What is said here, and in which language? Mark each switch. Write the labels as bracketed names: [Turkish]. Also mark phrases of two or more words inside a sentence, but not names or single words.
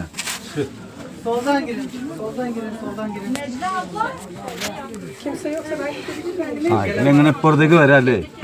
[Turkish] Soldan girin, soldan girin. [Malayalam] ആ ഇതിലെങ്ങനെ ഇപ്പുറത്തേക്ക് വരാല്ലേ?